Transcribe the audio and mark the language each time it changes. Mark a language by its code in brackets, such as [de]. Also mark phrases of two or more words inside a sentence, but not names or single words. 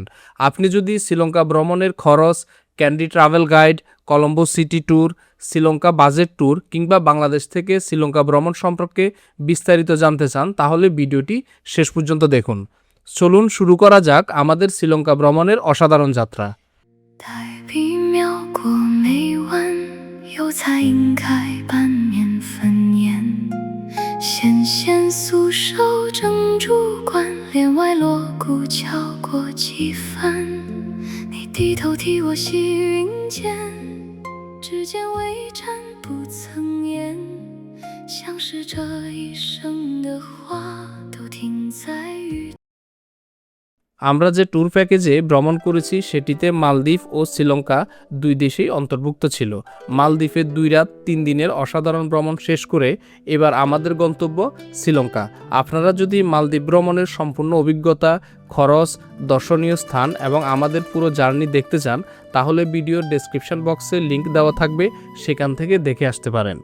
[bn] আপনি যদি শ্রীলঙ্কা ভ্রমণের খরচ, ক্যান্ডি ট্রাভেল গাইড, কলম্বো সিটি ট্যুর, শ্রীলঙ্কা বাজেট ট্যুর কিংবা বাংলাদেশ থেকে শ্রীলঙ্কা ভ্রমণ সম্পর্কে বিস্তারিত জানতে চান, তাহলে ভিডিওটি শেষ পর্যন্ত দেখুন। চলুন শুরু করা যাক আমাদের শ্রীলঙ্কা ভ্রমণের অসাধারণ যাত্রা। [zh] 纤纤素手正烛关，帘外锣鼓敲过几番。你低头替我洗云间，指尖微颤不曾言，像是这一生的话都停在雨。 [bn] আমরা যে ট্যুর প্যাকেজে ভ্রমণ করেছি সেটিতে মালদ্বীপ ও শ্রীলঙ্কা 2 দেশেই অন্তর্ভুক্ত ছিল। মালদ্বীপে 2 রাত 3 দিনের অসাধারণ ভ্রমণ শেষ করে এবার আমাদের গন্তব্য শ্রীলঙ্কা। আপনারা যদি মালদ্বীপ ভ্রমণের সম্পূর্ণ অভিজ্ঞতা, খরচ, দর্শনীয় স্থান এবং আমাদের পুরো জার্নি দেখতে চান, তাহলে ভিডিওর ডেসক্রিপশন বক্সে লিংক দেওয়া থাকবে, সেখান থেকে দেখে আসতে পারেন।